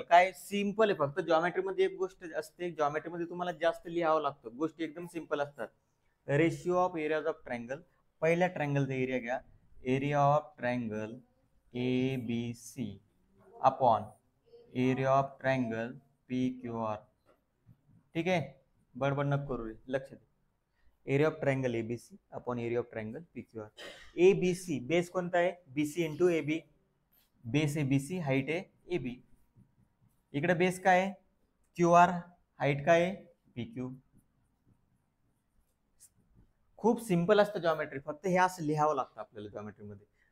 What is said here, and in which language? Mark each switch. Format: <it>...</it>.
<mr>काय सिंपल आहे, फक्त जॉमेट्रीमध्ये एक गोष्ट असते, जॉमेट्रीमध्ये तुम्हाला जास्त लिहावं लागतं, गोष्टी एकदम सिंपल असतात.</mr> <en>Ratio of areas of triangle.</en> <mr>पहिल्या ट्रायंगलचा एरिया घ्या,</mr> <en>Area of triangle A B C upon area of triangle P Q R.</en> <mr>ठीक आहे, बडबड नको करू, लक्ष दे.</mr> <en>Area of triangle ABC upon area of triangle P Q R.</en> <mr>ABC base कोणता आहे, बीसी इंटू एबी. बेस आहे बीसी, हाईट आहे एबी. इकडे बेस काय आहे क्यू आर, हाईट काय आहे पी क्यू. खूप सिंपल असतं जॉमेट्री, फक्त हे असं लिहावं लागतं आपल्याला जॉमेट्रीमध्ये.</mr>